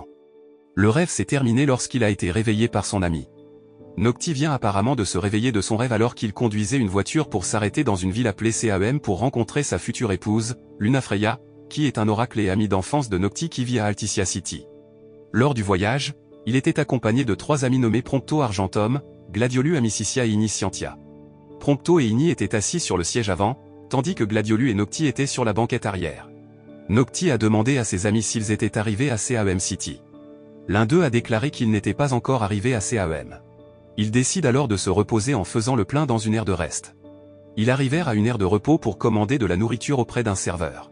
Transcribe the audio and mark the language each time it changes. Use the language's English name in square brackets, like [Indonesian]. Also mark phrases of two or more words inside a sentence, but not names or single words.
[French] Le rêve s'est terminé lorsqu'il a été réveillé par son ami. Noctis vient apparemment de se réveiller de son rêve alors qu'il conduisait une voiture pour s'arrêter dans une ville appelée Cam pour rencontrer sa future épouse, Lunafreya, qui est un oracle et ami d'enfance de Noctis qui vit à Alticia City. Lors du voyage, il était accompagné de 3 amis nommés Prompto Argentum, Gladiolus Amicitia et Igni Scientia. Prompto et Igni étaient assis sur le siège avant, tandis que Gladiolus et Noctis étaient sur la banquette arrière. Noctis a demandé à ses amis s'ils étaient arrivés à Cam City. L'un d'eux a déclaré qu'il n'était pas encore arrivé à Cam. Ils décident alors de se reposer en faisant le plein dans une aire de reste. Ils arrivèrent à une aire de repos pour commander de la nourriture auprès d'un serveur.